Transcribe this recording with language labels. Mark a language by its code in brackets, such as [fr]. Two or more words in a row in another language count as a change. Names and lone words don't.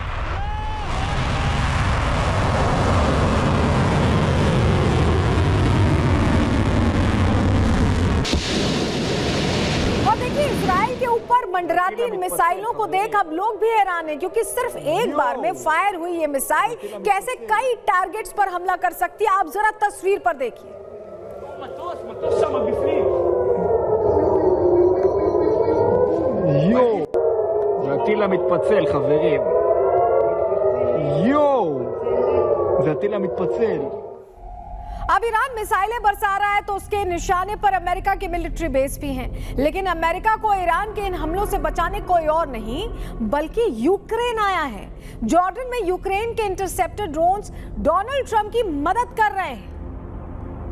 [hi] और देखिए इजराइल के ऊपर मंडराती इन मिसाइलों को देख अब लोग भी हैरान हैं, क्योंकि सिर्फ एक बार में फायर हुई ये मिसाइल कैसे कई टारगेट्स पर हमला कर सकती है, आप जरा तस्वीर पर देखिए। [he] Yo, הטיל המתפצל, חברים. יואו! זה הטיל המתפצל. [hi] अब ईरान मिसाइलें बरसा रहा है तो उसके निशाने पर अमेरिका के मिलिट्री बेस भी हैं, लेकिन अमेरिका को ईरान के इन हमलों से बचाने कोई और नहीं बल्कि यूक्रेन आया है। जॉर्डन में यूक्रेन के इंटरसेप्टर ड्रोन्स डोनाल्ड ट्रंप की मदद कर रहे हैं।